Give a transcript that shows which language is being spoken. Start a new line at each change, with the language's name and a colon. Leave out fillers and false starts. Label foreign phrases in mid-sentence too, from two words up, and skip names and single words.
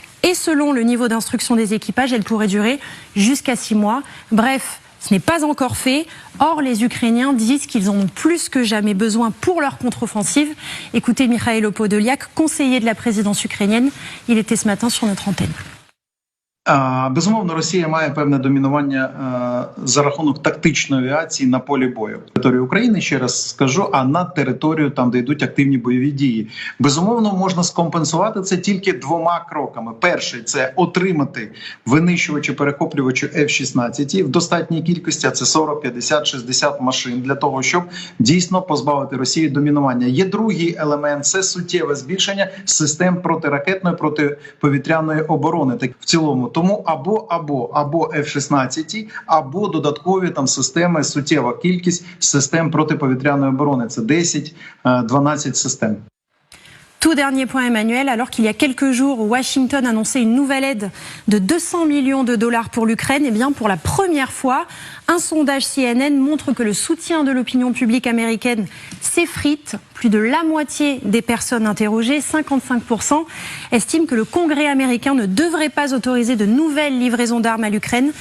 French: Et selon le niveau d'instruction des équipages, elle pourrait durer jusqu'à 6 mois. Bref, ce n'est pas encore fait. Or, les Ukrainiens disent qu'ils en ont plus que jamais besoin pour leur contre-offensive. Écoutez Mikhailo Podolyak, conseiller de la présidence ukrainienne. Il était ce matin sur notre antenne.
Ukrainian: Безумовно, Росія має певне домінування за рахунок тактичної авіації на полі бою. Територію України, ще раз скажу, а на територію, там, де йдуть активні бойові дії. Безумовно, можна скомпенсувати це тільки двома кроками. Перший – це отримати винищувачі-перехоплювачі F-16 в достатній кількості, а це 40, 50, 60 машин, для того, щоб дійсно позбавити Росію домінування. Є другий елемент – це суттєве збільшення систем протиракетної, протиповітряної оборони. Так, в цілому. Тому або F-16, або додаткові там системи, суттєва кількість систем протиповітряної оборони. Це 10-12 systèmes.
French: Tout dernier point, Emmanuel, alors qu'il y a quelques jours, Washington annonçait une nouvelle aide de 200 millions de dollars pour l'Ukraine, et bien pour la première fois, un sondage CNN montre que le soutien de l'opinion publique américaine s'effrite. Plus de la moitié des personnes interrogées, 55%, estiment que le Congrès américain ne devrait pas autoriser de nouvelles livraisons d'armes à l'Ukraine.